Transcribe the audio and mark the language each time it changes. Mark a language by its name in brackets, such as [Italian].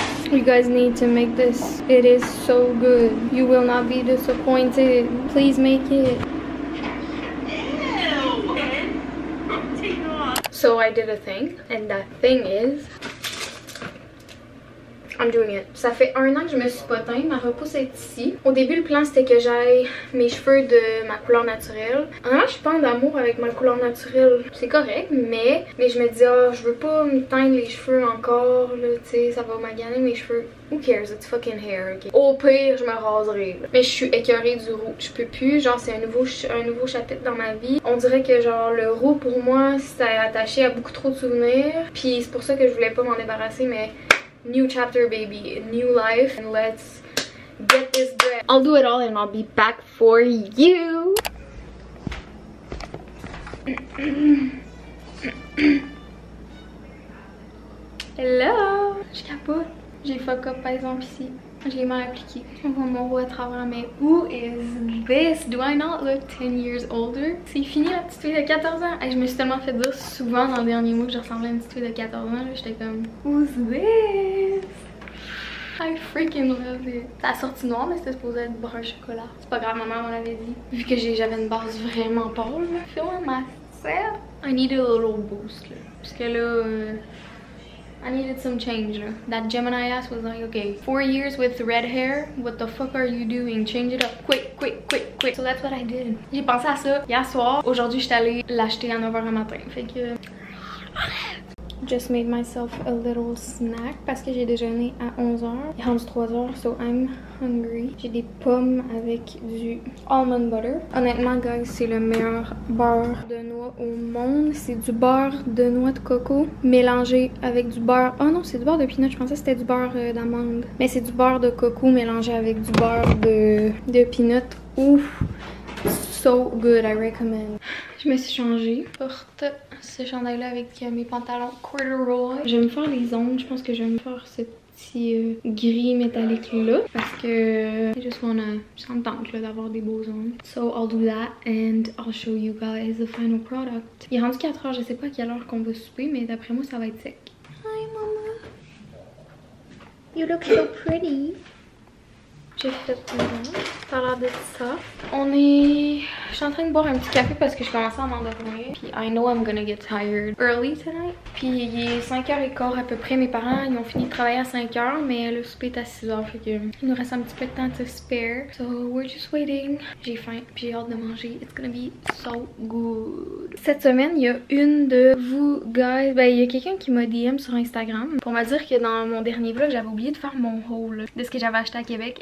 [English] You guys need to make this. It is so good. You will not be disappointed. Please make it. Ew. So I did a thing, and that thing is I'm doing it. [French] Ça fait 1 an que je me suis pas teinte, ma repousse est ici. Au début, le plan c'était que j'aille mes cheveux de ma couleur naturelle. Honnêtement, je suis pas en amour avec ma couleur naturelle. C'est correct, mais je me dis, oh, je veux pas me teindre les cheveux encore, là, tu sais, ça va maganer mes cheveux. [English] Who cares, it's fucking hair, ok. [French] Au pire, je me raserai, là. Mais je suis écœurée du roux. Je peux plus, genre, c'est un nouveau chapitre dans ma vie. On dirait que, genre, le roux, pour moi, c'était attaché à beaucoup trop de souvenirs. Puis c'est pour ça que je voulais pas m'en débarrasser, mais [English] new chapter, baby, new life, and let's get this bread. I'll do it all and I'll be back for you. [French] Hello! Je capote. J'ai fuck up par exemple ici. Je l'ai mal appliqué. On voit à travers, mais [English] who is this? Do I not look 10 years older? [French] C'est fini la petite fille de 14 ans. Et je me suis tellement fait dire souvent dans le dernier mois que je ressemblais à une petite fille de 14 ans. J'étais comme, [English] who's this? I freaking love it. [French] Ça a sorti noir, mais c'était supposé être brun chocolat. C'est pas grave, ma mère m'en avait dit. Vu que j'avais une base vraiment pâle, [English] feeling myself. I need a little boost, là. [French] Parce que là, [English] I needed some change, là. That Gemini ass was like, okay, 4 years with red hair, what the fuck are you doing? Change it up, quick, quick, quick, quick. So that's what I did. [French] J'ai pensé à ça hier soir. Aujourd'hui, j'étais allée l'acheter à 9h du matin. Fait que... [English] Just made myself a little snack [French] parce que j'ai déjeuné à 11h. Il est rendu 3h, [English] so I'm hungry. [French] J'ai des pommes avec du almond butter. Honnêtement, guys, c'est le meilleur beurre de noix au monde. C'est du beurre de noix de coco mélangé avec du beurre... Oh non, c'est du beurre de peanut. Je pensais que c'était du beurre d'amande. Mais c'est du beurre de coco mélangé avec du beurre de peanut. Ouf! [English] So good, I recommend. [French] Je me suis changée. Porte ce chandail-là avec mes pantalons corduroy. Je vais me faire les ongles. Je pense que je vais me faire ce petit gris métallique-là. Parce que [English] I just wanna... [French] Ça me tente d'avoir des beaux ongles. [English] So I'll do that and I'll show you guys the final product. [French] Il est rendu 4h. Je sais pas à quelle heure qu'on va souper, mais d'après moi, ça va être sec. [English] Hi, mama. You look so pretty. [French] J'ai fait ça a l'air de ça. Je suis en train de boire un petit café parce que je commençais à m'endormir. [English] Puis I know I'm gonna get tired early tonight. [French] Puis il est 5h15 à peu près. Mes parents ils ont fini de travailler à 5h, mais le souper est à 6h. Fait que il nous reste un petit peu de temps [English] to spare. So we're just waiting. [French] J'ai faim puis j'ai hâte de manger. [English] It's gonna be so good. [French] Cette semaine, il y a une de vous guys. Ben il y a quelqu'un qui m'a DM sur Instagram pour me dire que dans mon dernier vlog, j'avais oublié de faire mon haul de ce que j'avais acheté à Québec.